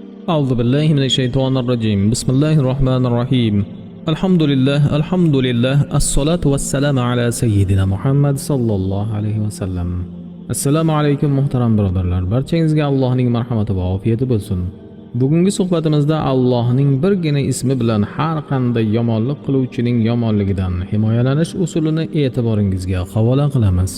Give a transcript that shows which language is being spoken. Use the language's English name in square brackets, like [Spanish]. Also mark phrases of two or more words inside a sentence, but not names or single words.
[Arabic] أعوذ بالله من الشيطان الرجيم. بسم الله الرحمن الرحيم. الحمد لله الصلاة والسلام على سيدنا محمد صلى الله عليه وسلم. [Uzbek] Assalomu alaykum muhtaram birodarlar. Barchangizga Allohning marhamati va ofiyati bo'lsin. Bugungi suhbatimizda Allohning birgina ismi bilan har qanday yomonlik qiluvchining yomonligidan himoyalanish usulini e'tiboringizga havola qilamiz.